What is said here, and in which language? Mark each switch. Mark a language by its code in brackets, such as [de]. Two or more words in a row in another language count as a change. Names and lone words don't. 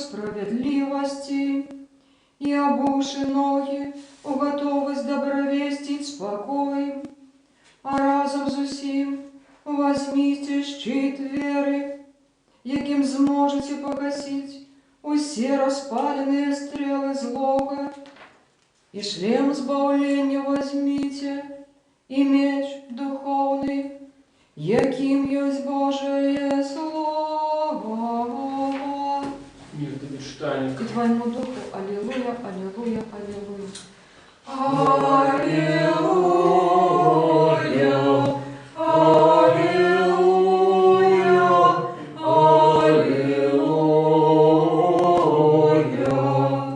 [be] справядлівасці, і абуўшы ногі у гатовасць дабравесціць спакой, а разам з усім возьміце шчыт веры, якім зможаце пагасіць усе распаленыя стрелы злога, і шлем збаўлення возьміце, і меч духовны, яким ёсць [ru] Божие Слово. Мир тебе читание. И твоему духу. Аллилуйя, аллилуйя, аллилуйя. Аллилуйя, аллилуйя.